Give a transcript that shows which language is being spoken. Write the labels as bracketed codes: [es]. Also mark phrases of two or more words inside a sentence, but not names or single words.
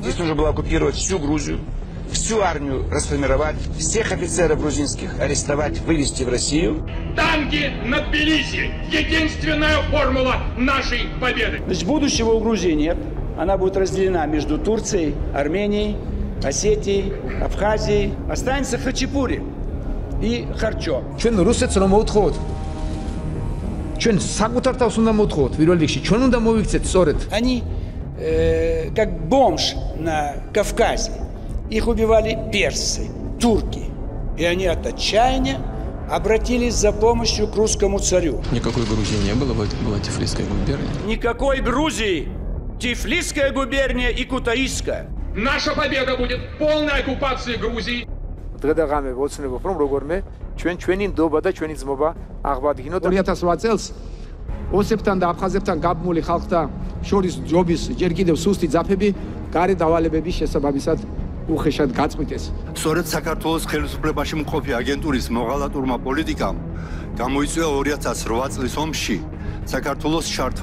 [ru] Здесь нужно было оккупировать всю Грузию, всю армию расформировать, всех офицеров грузинских арестовать, вывести в Россию. Танки на Тбилиси! Единственная формула нашей победы! Значит, будущего у Грузии нет. Она будет разделена между Турцией, Арменией, Осетией, Абхазией. Останется Хачапури и Харчо. [ka] ჩვენ რუსეთს რომ მოვთხოვოთ ჩვენ საკუთარ თავს უნდა მოვთხოვოთ პირველ რიგში ჩვენ უნდა მოვიქცეთ სწორედ [ru] Они как бомж на Кавказе. Их убивали персы, турки. И они от отчаяния обратились за помощью к русскому царю. Никакой Грузии не было, это была Тифлисская губерния. Никакой Грузии! Тифлисская губерния и Кутаисская. Наша победа будет полной оккупацией Грузии. [ka] დღე-დღე ვოცნებობ რომ როგორმე ჩვენი ნდობა და ჩვენი ძმობა აღბადგინოთ 2008 წელს ოსებთან და აფხაზებთან გაბმული ხალხთა შორის ჯობის ჯერ კიდევ სუსტი ძაფები გარე დავალებების შესაბამისად უხეშად გაწყვიტეს. სწორედ საქართველოს ხელისუფლებაში მყოფი აგენტურის მოღალატურმა პოლიტიკამ გამოიწვია 2008 წლის ომში საქართველოს ჩართვა.